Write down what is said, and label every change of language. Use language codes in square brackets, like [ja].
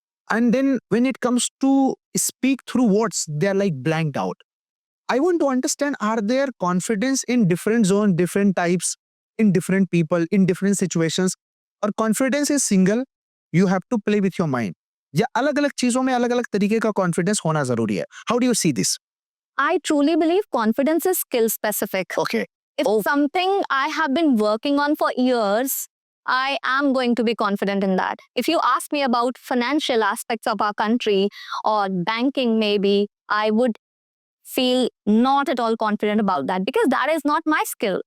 [en] And then when it comes to speak through words, they're like blanked out. I want to understand, are there confidence in different zones, different types, in different people, in different situations? Or confidence is single, you have to play with your mind. [hi] या अलग-अलग चीजों में अलग-अलग तरीके का confidence होना जरूरी है. [en] How do you see this? I truly believe confidence is skill specific. Okay. If something I have been working on for years, I am going to be confident in that. If you ask me about financial aspects of our country or banking, maybe, I would feel not at all confident about that, because that is not my skill.